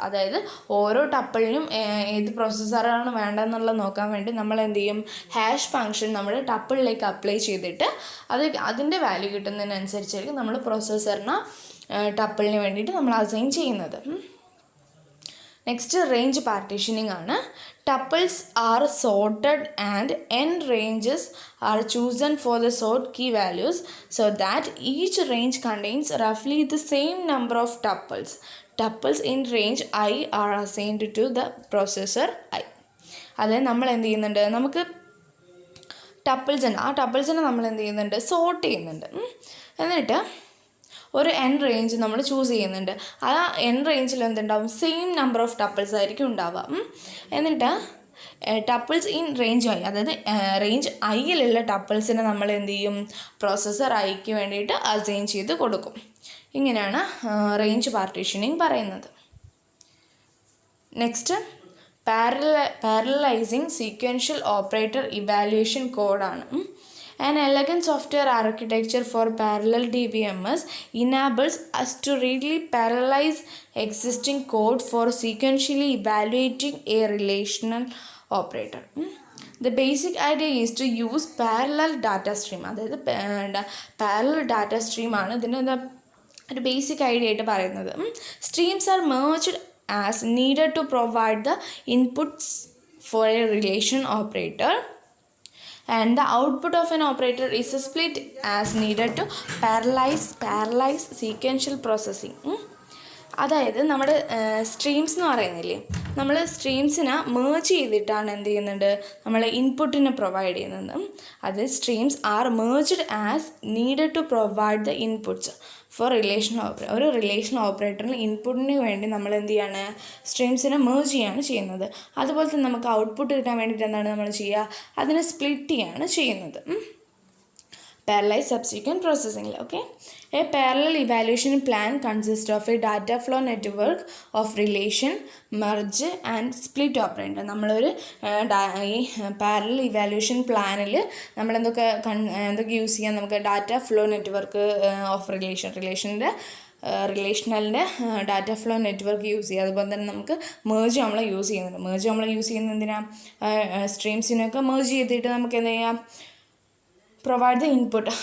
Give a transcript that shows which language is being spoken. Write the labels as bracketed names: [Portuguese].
[Malayalam] അതായത് ഓരോ ടപ്പിളിനും ഏത് പ്രോസസ്സറാണ് വേണ്ടതെന്നുള്ളത് നോക്കാൻ വേണ്ടി നമ്മൾ എന്ത് ചെയ്യും, ഹാഷ് ഫംഗ്ഷൻ നമ്മുടെ ടപ്പിളിലേക്ക് അപ്ലൈ ചെയ്തിട്ട് അതിൻ്റെ വാല്യൂ കിട്ടുന്നതിനനുസരിച്ചായിരിക്കും നമ്മൾ പ്രോസസ്സറിന് ടപ്പിളിന് വേണ്ടിയിട്ട് നമ്മൾ അസൈൻ ചെയ്യുന്നത്. നെക്സ്റ്റ് റേഞ്ച് പാർട്ടീഷനിങ് ആണ്. [English] Tuples are sorted and n ranges are chosen for the sort key values so that each range contains roughly the same number of tuples. Tuples in range I are assigned to the processor I. [Malayalam] അതായത് നമ്മൾ എന്ത് ചെയ്യുന്നുണ്ട്, നമുക്ക് tuples ഉണ്ട്, ആ ടപ്പിൾസിനെ നമ്മൾ എന്ത് ചെയ്യുന്നുണ്ട്, സോർട്ട് ചെയ്യുന്നുണ്ട്. എന്നിട്ട് ഒരു n റേഞ്ച് നമ്മൾ ചൂസ് ചെയ്യുന്നുണ്ട്. ആ n റേഞ്ചിൽ എന്തുണ്ടാവും, [English] same number of tuples [Malayalam] ആയിരിക്കും ഉണ്ടാവുക. എന്നിട്ട് [English] tuples in range I, [Malayalam] അതായത് റേഞ്ച് ഐയിലുള്ള ടപ്പിൾസിനെ നമ്മൾ എന്ത് ചെയ്യും, പ്രോസസ്സർ ഐക്ക് വേണ്ടിയിട്ട് അസൈൻ ചെയ്ത് കൊടുക്കും. ഇങ്ങനെയാണ് റേഞ്ച് പാർട്ടീഷനിങ് പറയുന്നത്. Next parallelising sequential operator evaluation കോഡാണ്. [English] An elegant software architecture for parallel DBMS enables us to readily parallelize existing code for sequentially evaluating a relational operator. The basic idea is to use parallel data stream. [Malayalam] അതായത് parallel data stream ആണ് ഇതിൻ്റെ ഒരു basic idea ആയിട്ട് പറയുന്നത്. [English] Streams are merged as needed to provide the inputs for a relation operator. And the output of an operator is split as needed to parallelize sequential processing. [Malayalam] അതായത് നമ്മുടെ streams എന്ന് പറയുന്നില്ലേ, നമ്മൾ സ്ട്രീംസിനെ മേർജ് ചെയ്തിട്ടാണ് എന്ത് ചെയ്യുന്നുണ്ട്, നമ്മൾ ഇൻപുട്ടിനെ പ്രൊവൈഡ് ചെയ്യുന്നത്. അത് [English] Streams are merged as needed to provide the inputs for relation operator. [Malayalam] ഒരു റിലേഷൻ ഓപ്പറേറ്ററിന് ഇൻപുട്ടിന് വേണ്ടി നമ്മൾ എന്ത് ചെയ്യാണ്, സ്ട്രീംസിനെ മേർജ് ചെയ്യാണ് ചെയ്യുന്നത്. അതുപോലെ തന്നെ നമുക്ക് ഔട്ട്പുട്ട് കിട്ടാൻ വേണ്ടിയിട്ട് എന്താണ് നമ്മൾ ചെയ്യുക, അതിനെ സ്പ്ലിറ്റ് ചെയ്യാണ് ചെയ്യുന്നത്. [English] Parallelized subsequent processing. Okay, a parallel evaluation plan consists of a data flow network of relation, merge and split operator. [Malayalam] നമ്മളൊരു ഈ പാരലൽ ഇവാലുവേഷൻ പ്ലാനിൽ നമ്മൾ എന്തൊക്കെ യൂസ് ചെയ്യാം, നമുക്ക് data flow network of റിലേഷൻ്റെ റിലേഷണലിൻ്റെ data flow network use ചെയ്യുക. അതുപോലെ തന്നെ നമുക്ക് മേർജ് നമ്മൾ യൂസ് ചെയ്യുന്നത് എന്തിനാണ്, സ്ട്രീംസിനൊക്കെ മേർജ് ചെയ്തിട്ട് നമുക്ക് എന്ത് ചെയ്യാം, [English] Provide the input.